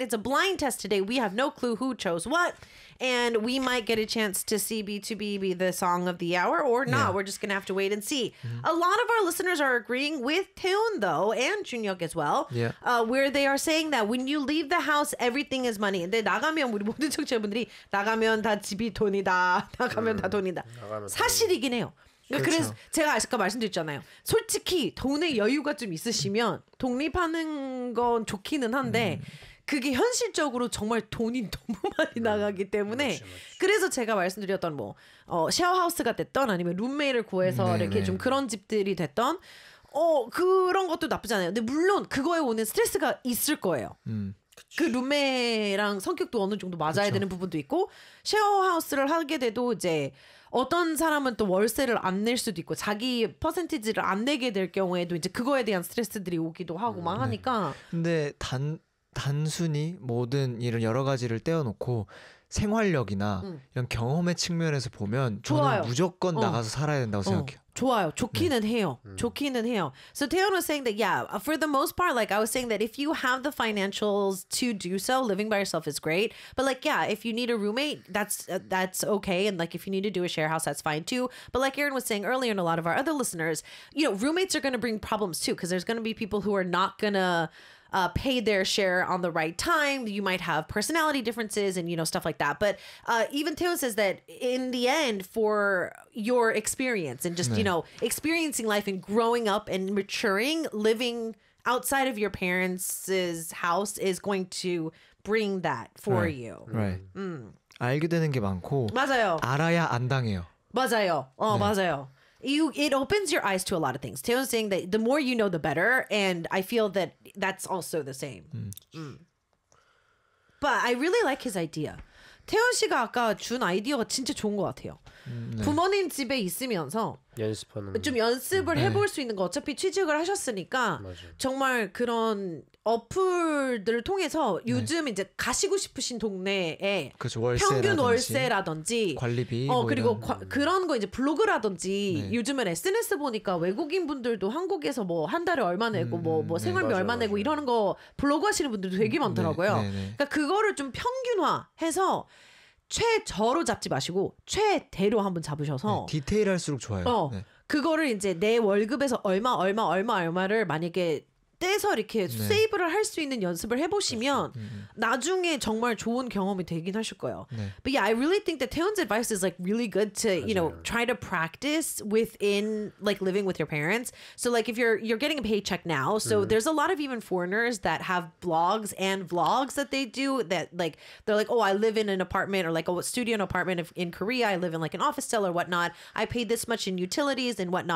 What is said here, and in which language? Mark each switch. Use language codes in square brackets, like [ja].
[en] It's a blind test today. We have no clue who chose what. And we might get a chance to see B2B be the song of the hour or not. Yeah. We're just going to have to wait and see. A lot of our listeners are agreeing with Taeyeon, though, and Junhyuk as well, where they are saying that when you leave the house, everything is money. [ko] 근데 나가면 우리 모든 청취자분들이 나가면 다 집이 돈이다. 나가면 다 돈이다. 사실이긴 해요. 그래서 제가 아까 말씀드렸잖아요. 솔직히 돈의 여유가 좀 있으시면 독립하는 건 좋기는 한데 그게 현실적으로 정말 돈이 너무 많이 나가기 때문에 그렇지. 그래서 제가 말씀드렸던 뭐 쉐어하우스가 됐던 아니면 룸메이트를 구해서 이렇게 좀 그런 집들이 됐던 그런 것도 나쁘지 않아요. 근데 물론 그거에 오는 스트레스가 있을 거예요. 그 룸메랑 성격도 어느 정도 맞아야 그쵸. 되는 부분도 있고 쉐어하우스를 하게 돼도 이제 어떤 사람은 또 월세를 안 낼 수도 있고 자기 퍼센티지를 안 내게 될 경우에도 이제 그거에 대한 스트레스들이 오기도 하고 막 하니까 근데 단순히 모든 일을 여러 가지를 떼어놓고 생활력이나 이런 경험의 측면에서 보면 저는 좋아요. 무조건 나가서 살아야 된다고 생각해요. 좋아요. 좋기는 네. 해요. 좋기는 해요. [en] So Taeyeon was saying that, yeah, for the most part, like I was saying that if you have the financials to do so, living by yourself is great. But like, yeah, if you need a roommate, that's okay. And like, if you need to do a share house, that's fine too. But like Aaron was saying earlier and a lot of our other listeners, you know, roommates are going to bring problems too because there's going to be people who are not going to pay their share on the right time. You might have personality differences and, you know, stuff like that. But even Taeyeon says that in the end, for your experience and just, you know, experiencing life and growing up and maturing, living outside of your parents' house is going to bring that for you. [ko] Right. 알게 되는 게 많고. 맞아요. 알아야 안 당해요. 맞아요. 맞아요. [en] It opens your eyes to a lot of things. Taeyeon's saying that the more you know, the better. And I feel that that's also the same. But I really like his idea. [ko] 태연 씨가 아까 준 아이디어가 진짜 좋은 것 같아요. 부모님 집에 있으면서 연습하는 좀 연습을 해볼 수 있는 거 어차피 취직을 하셨으니까 맞아. 정말 그런 어플들을 통해서 요즘 이제 가시고 싶으신 동네에 그쵸, 월세 평균 월세라든지 관리비 그리고 그런 거 이제 블로그라든지 요즘은 SNS 보니까 외국인 분들도 한국에서 뭐 한 달에 얼마 내고 뭐 생활비 얼마 내고 이러는 거 블로그 하시는 분들도 되게 많더라고요. 그러니까 그거를 좀 평균화해서 최저로 잡지 마시고 최대로 한번 잡으셔서 디테일할수록 좋아요. 그거를 이제 내 월급에서 얼마를 만약에 떼서 이렇게 세이브를 할 수 있는 연습을 해보시면 나중에 정말 좋은 경험이 되긴 하실 거예요. [en] But yeah, I really think that Taeyeon's advice is like really good to, you know, try to practice within like living with your parents. So like if you're getting a paycheck now, so there's a lot of even foreigners that have blogs and vlogs that they do that like, they're like, oh, I live in an apartment or like a studio apartment in Korea. I live in like an office cell or whatnot. I pay this much in utilities and whatnot.